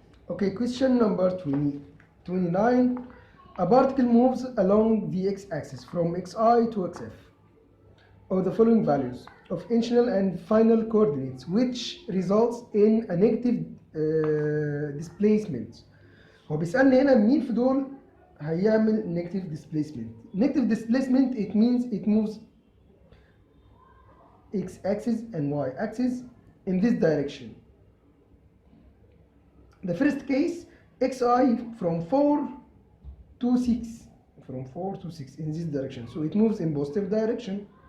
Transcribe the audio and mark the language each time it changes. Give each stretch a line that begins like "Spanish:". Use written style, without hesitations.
English: Okay, question number 29. A particle moves along the x-axis from xi to xf of the following values of initial and final coordinates, which results in a negative displacement.
Arabic: هو بيسألني هنا مين في دول هيعمل negative displacement.
English: Negative displacement, it means it moves x-axis and y-axis in this direction. The first case, xi from 4 to 6, from 4 to 6 in this direction, so it moves in positive direction.